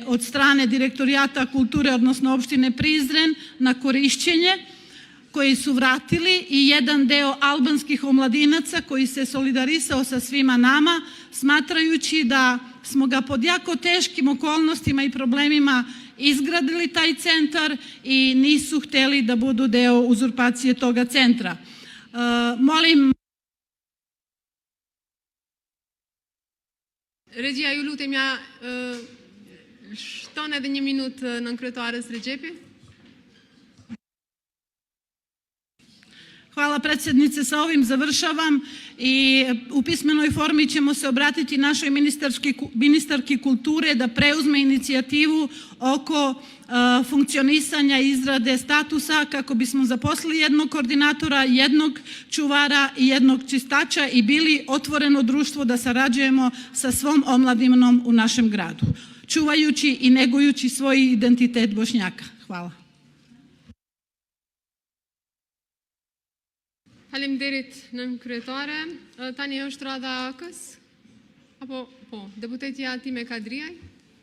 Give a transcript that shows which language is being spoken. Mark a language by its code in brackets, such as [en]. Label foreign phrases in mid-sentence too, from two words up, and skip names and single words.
[bs] od strane Direktorijata kulture, odnosno opštine Prizren, na korišćenje, koji su vratili i jedan deo albanskih omladinaca koji se solidarisao sa svima nama, smatrajući da smo ga pod jako teškim okolnostima i problemima izgradili taj centar i nisu hteli da budu deo uzurpacije toga centra. Molim... [sq] Regjia, ju lutemja shton edhe 1 minutë nën kryetares Rexhepi. [bs] Hvala predsjednice, sa ovim završavam i u pismenoj formi ćemo se obratiti našoj ministarki kulture da preuzme inicijativu oko funkcionisanja izrade statusa kako bismo zaposlili jednog koordinatora, jednog čuvara i jednog čistača i bili otvoreno društvo da sarađujemo sa svom omladinom u našem gradu, čuvajući i negujući svoj identitet Bošnjaka. Hvala. [sq] Faleminderit nën kryetare. Tani është rada AK-s. Apo, po, deputetja Time Kadriaj.